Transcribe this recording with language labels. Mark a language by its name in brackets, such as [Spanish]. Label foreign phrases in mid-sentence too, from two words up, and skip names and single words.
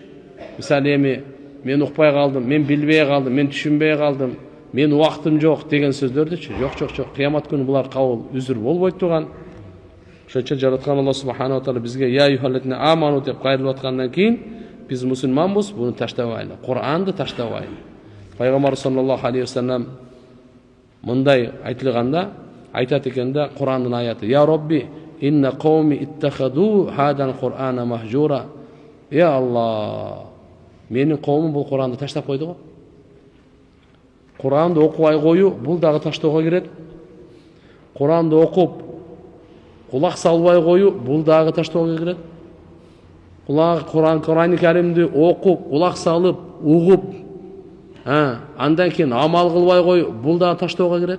[Kyrgyz] Мисалы эми мен укпай калдым, мен билбей калдым, мен түшүнбей калдым, мен убактым жок деген сөздөрдүчү. Жок. Кыямат күнү булар кабыл үзүр болбойт турган. Ошончо жараткан Алла [Arabic] سبحانه وتعالى [Kyrgyz] бизге [Arabic] يا أيها الذين آمنوا [Kyrgyz] деп кайрылып аткандан кийин биз мусулманбыз, буну таштабайлы. Кур'анды таштабайлы. Пайгамбар [Arabic] صلى الله عليه وسلم [Kyrgyz] мындай айтылганда айтат экен да, Кур'андын аяты: [Arabic] "يا رب إن قومي اتخذوا هذا القرآن مهجورا". [Kyrgyz] Я Алла, менин коомум бул Кур'анды таштап койду го. Кур'анды окубай коюу бул дагы таштоого кирет. Кур'анды окуп кулак салбай коюу бул дагы таштоого кирет. Кур'ан Каримди окуп, кулак салып, угуп, андан кийин амал кылбай коюу бул дагы таштоого кирет.